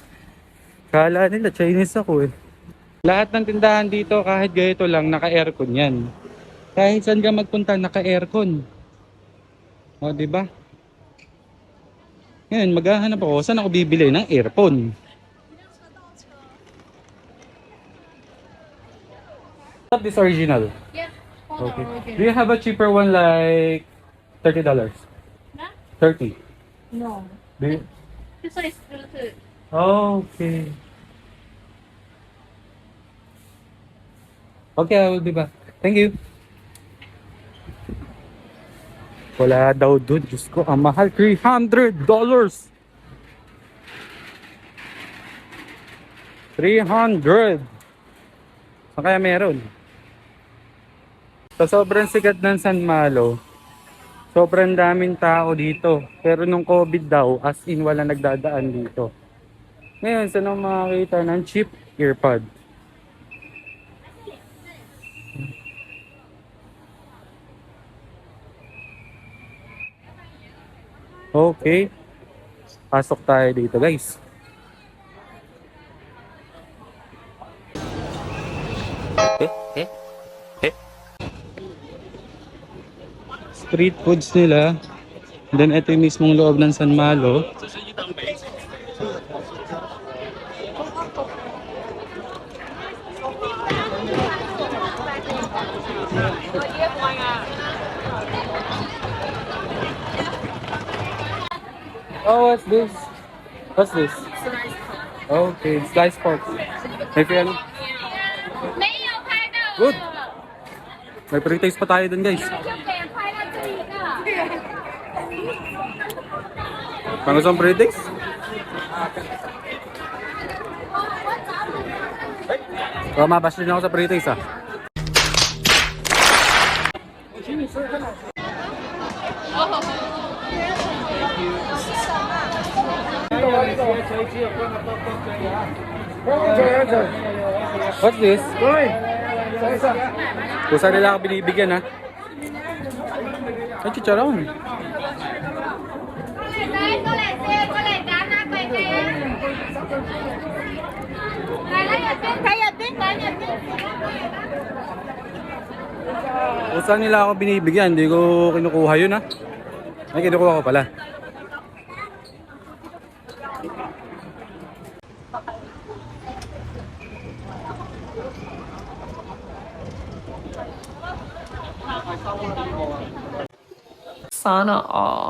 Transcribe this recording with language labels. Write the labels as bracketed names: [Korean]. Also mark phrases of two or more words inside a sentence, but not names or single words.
[Filipino] Kala nila Chinese ako eh. Lahat ng tindahan dito kahit ganito lang naka-aircon yan. Kahit saan ka magpunta naka-aircon. O, di ba? Ngayon, maghahanap ako saan ako bibili ng earphone. [English] Not this original. Yes. Okay. Do you have a cheaper one like $30? Huh? 30. No. Do you? This one is Bluetooth. Okay. Okay, I will be back. Thank you. [Filipino] Wala daw dun. Diyos ko, ang mahal. $300! $300! Saan kaya meron? Sa sobrang sikat ng San Malo, sobrang daming tao dito. Pero nung COVID daw, [English] as in [Filipino] wala nagdadaan dito. Ngayon, saan ang makakita ng [English] cheap earpod? [Filipino] Okay. Pasok tayo dito, guys. [English] Street foods [Filipino] nila. Then ito yung mismong loob ng San Malo. [English] Oh, what's this? What's this? Okay, sliced pork. [Filipino] May ano? [Chinese] 没有拍到我。 [English] Good. [Filipino] May pre-taste pa tayo dun, guys. [Chinese] 就给人拍到这一个。 [Filipino] Pang isang pre-taste? Mabash din ako sa pre-taste ah. [English] What's this? [Filipino] Kung saan nila ako binibigyan ha? Ay, chicharon. [Chinese] 过来，过来，拿拿快点。来了，有冰，还有冰，还有冰。 [Filipino] Kung saan nila ako binibigyan, hindi ko kinukuha yun ha. Ay, kinukuha ko pala. Sana all.